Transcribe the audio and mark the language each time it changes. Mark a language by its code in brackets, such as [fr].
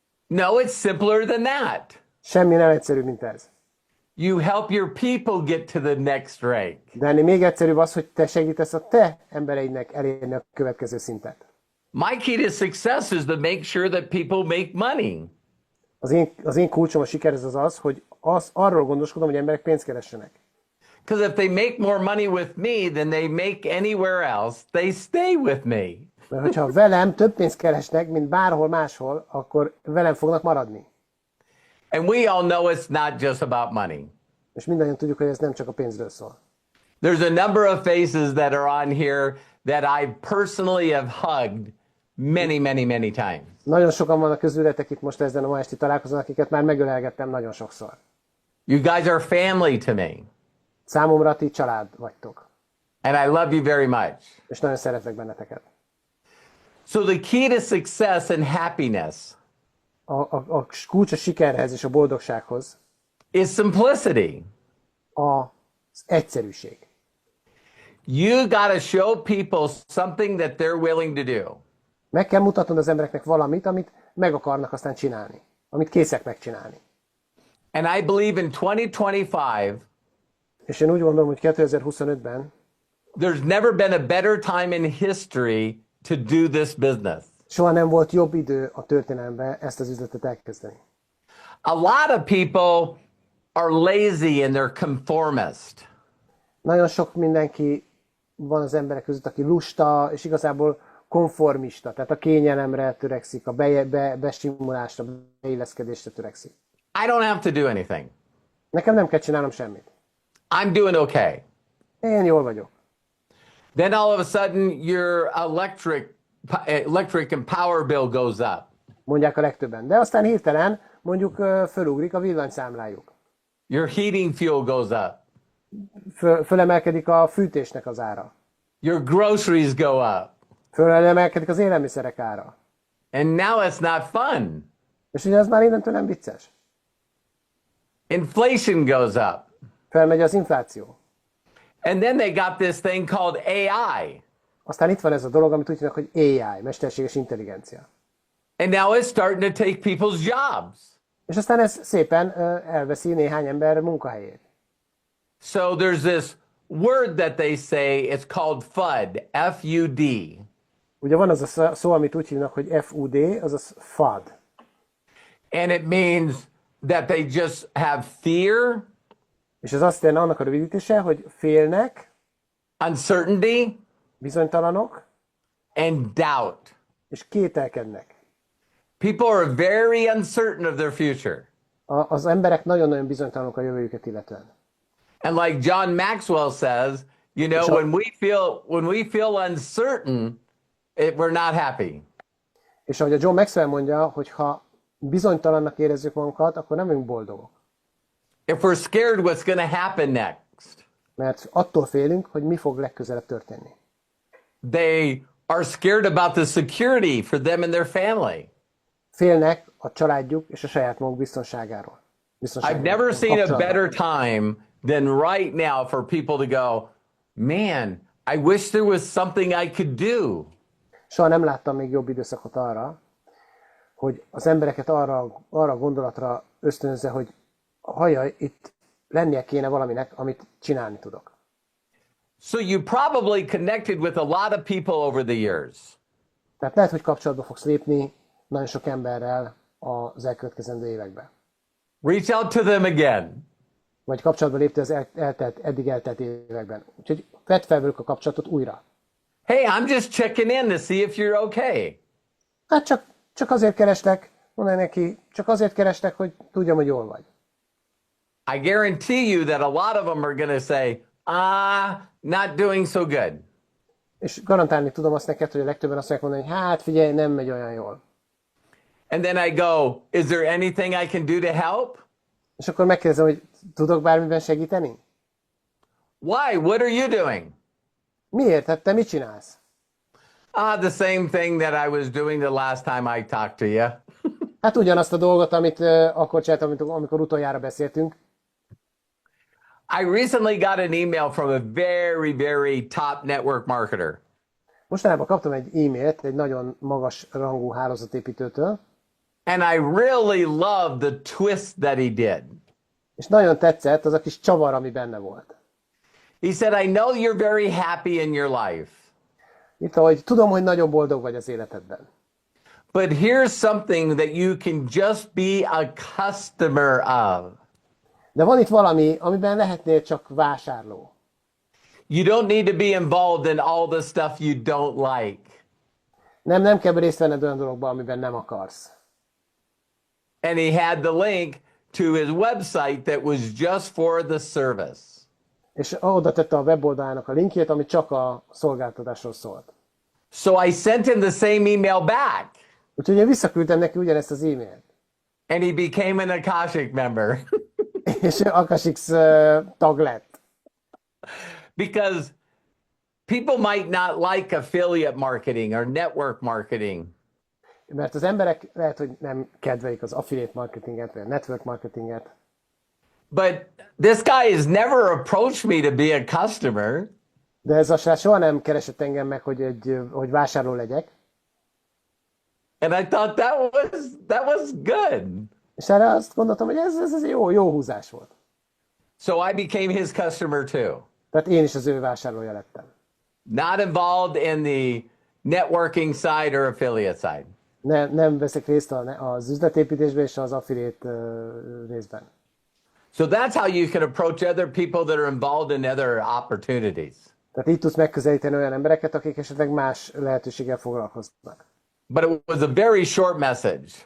[en] No, it's simpler than that. [hu] Semmi nem egyszerű, mint ez. [en] You help your people get to the next rank. [hu] De ennél még egyszerűbb az, hogy te segítesz a te embereidnek elérni a következő szintet. [en] My key to success is to make sure that people make money. [hu] Az én kulcsom a sikerhez az, hogy arról gondoskodom, hogy emberek pénzt keressenek. [en] Because if they make more money with me than they make anywhere else, they stay with me. [hu] Mert hogyha velem több pénzt keresnek, mint bárhol máshol, akkor velem fognak maradni. [en] And we all know it's not just about money. [hu] És mindannyian tudjuk, hogy ez nem csak a pénzről szól. [en] There's a number of faces that are on here that I personally have hugged many, many, many times. [hu] Nagyon sokan vannak közületek itt most ezen a ma esti találkozón, akiket már megölelgettem nagyon sokszor. [en] You guys are family to me. [hu] Számomra ti család vagytok. [en] And I love you very much. [hu] És nagyon szeretlek benneteket. [en] So the key to success and happiness [hu] A kulcs a sikerhez és a boldogsághoz [en] is simplicity. [hu] az egyszerűség. [en] You got to show people something that they're willing to do. [hu] Meg kell mutatnod az embereknek valamit, amit meg akarnak aztán csinálni. Amit készek megcsinálni. [en] And I believe in 2025, [hu] És én úgy gondolom, hogy 2025-ben [en] there's never been a better time in history to do this business. [hu] soha nem volt jobb idő a történelemben ezt az üzletet elkezdeni. [en] A lot of people are lazy and they're conformist. [hu] Nagyon sok mindenki van az emberek között, aki lusta, és igazából konformista, tehát a kényelemre törekszik, a bestimulásra, beilleszkedésre törekszik. [en] I don't have to do anything. [hu] Nekem nem kell csinálnom semmit. [en] I'm doing okay. [hu] Én jól vagyok. [en] Then all of a sudden your electric and power bill goes up. [hu] Mondják a legtöbben. De aztán hirtelen mondjuk fölugrik a villanyszámlájuk. [en] Your heating fuel goes up. [hu] Fölemelkedik a fűtésnek az ára. [en] Your groceries go up. [hu] Fölemelkedik az élelmiszerek ára. [en] And now it's not fun. [hu] És ugye ez már innentől nem vicces. [en] Inflation goes up. [hu] Felmegy az infláció. [en] And then they got this thing called AI. [hu] Aztán itt van ez a dolog, amit úgy hívnak, hogy AI, mesterséges intelligencia. [en] And now it's starting to take people's jobs. [hu] És aztán ez szépen elveszi néhány ember munkahelyét. [en] So there's this word that they say, it's called FUD, F-U-D. [hu] Ugye van az a szó, amit úgy hívnak, hogy FUD, azaz FUD. [en] And it means that they just have fear, [hu] És ez azt jelenti, annak a rövidítése, hogy félnek, [en] uncertainty, [hu] bizonytalanok, [en] and doubt. [hu] és kételkednek. [en] People are very uncertain of their future. [hu] Az emberek nagyon-nagyon bizonytalanok a jövőjüket illetően. [en] And like John Maxwell says, you know, when we feel uncertain, we're not happy. [hu] És ahogy a John Maxwell mondja, hogy ha bizonytalannak érezzük magunkat, akkor nem vagyunk boldogok. [en] If we're scared what's going to happen next. [hu] Mert attól félünk, hogy mi fog legközelebb történni. [en] They are scared about the security for them and their family. [hu] Félnek a családjuk és a saját maguk biztonságáról. [en] I've never seen a better time than right now for people to go, man, I wish there was something I could do. [hu] Soha nem láttam még jobb időszakot arra, hogy az embereket arra a gondolatra ösztönözze, hogy hajjaj, itt lennie kéne valaminek, amit csinálni tudok. [en] So you probably connected with a lot of people over the years. [hu] Tehát lehet, hogy kapcsolatba fogsz lépni nagyon sok emberrel az elkövetkezendő években. [en] Reach out to them again. [hu] Vagy kapcsolatba léptél az eddig eltelt években. Úgyhogy vedd fel velük a kapcsolatot újra. [en] Hey, I'm just checking in to see if you're okay. [hu] Hát csak azért kerestek, mondani neki, csak azért kerestek, hogy tudjam, hogy jól vagy. [en] I guarantee you that a lot of them are going to say, not doing so good. [hu] És garantálni tudom azt neked, hogy a legtöbben azt mondják mondani, hogy hát figyelj, nem megy olyan jól. [en] And then I go, is there anything I can do to help? [hu] És akkor megkérdezem, hogy tudok bármiben segíteni? [en] Why? What are you doing? [hu] Miért? Hát te mit csinálsz? [en] The same thing that I was doing the last time I talked to you. [hu] Hát ugyanazt a dolgot, amit akkor csináltam, amikor utoljára beszéltünk. [en] I recently got an email from a very, very top network marketer. [hu] Mostanában kaptam egy e-mailt egy nagyon magas rangú hálózatépítőtől. [en] And I really loved the twist that he did. [hu] És nagyon tetszett az a kis csavar, ami benne volt. [en] He said, I know you're very happy in your life. [hu] Itt, hogy tudom, hogy nagyon boldog vagy az életedben. [en] But here's something that you can just be a customer of. [hu] De van itt valami, amiben lehetnél csak vásárló. [en] You don't need to be involved in all the stuff you don't like. [hu] Nem kell részt venned olyan dologban, amiben nem akarsz. [en] And he had the link to his website that was just for the service. [hu] És oda tette a weboldalának a linkjét, ami csak a szolgáltatásról szólt. [en] So I sent him the same email back. [hu] Úgyhogy én visszaküldtem neki ugyanezt az e-mailt. [en] And he became an Akashx member. [hu] És Akashx tag lett. [en] Because people might not like affiliate marketing or network marketing. [hu] Mert az emberek lehet, hogy nem kedvelik az affiliate marketinget, vagy a network marketinget. [en] But this guy has never approached me to be a customer. [hu] De ez a srác soha nem keresett engem meg, hogy vásárló legyek. [en] And I thought that was good. [hu] És erre azt gondoltam, hogy ez jó húzás volt. [en] So I became his customer too. [hu] Tehát én is az ő vásárlója lettem. [en] Not involved in the networking side or affiliate side. [hu] Nem veszek részt az üzletépítésben és az affiliate részben. [en] So that's how you can approach other people that are involved in other opportunities. [hu] Tehát így tudsz megközelíteni olyan embereket, akik esetleg más lehetőséggel foglalkoznak. [en] But it was a very short message.